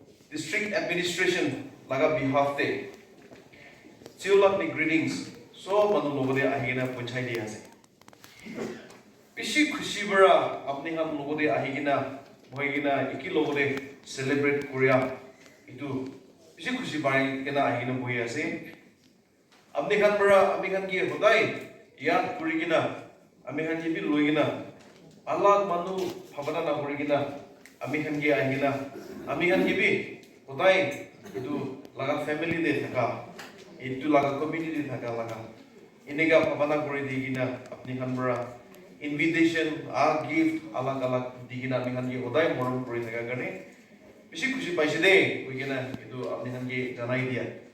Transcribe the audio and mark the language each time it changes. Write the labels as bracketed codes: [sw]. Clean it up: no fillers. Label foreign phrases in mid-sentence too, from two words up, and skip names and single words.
[nag] district administration laga behalf te Tsewlaknyi greetings so manu logode ahigena punchai dia ase pishi khushi bara apni han logode ahigena hoigena iki logode celebrate korea itu pishi khushi bari kena ahigena boi ase apni han bara apni han ki hodai yan kurigina ami han bi loigina alag manu phabana na kurigina ami han gi ahigena ami han bi hodai itu laga family de thaka itu laga community thaka laga inega phabana kori digina apni han bara invitation a gift alag alag digina ami han gi hodai morom kori thaka gane bishi khushi paise de koigena itu apni han gi janai dia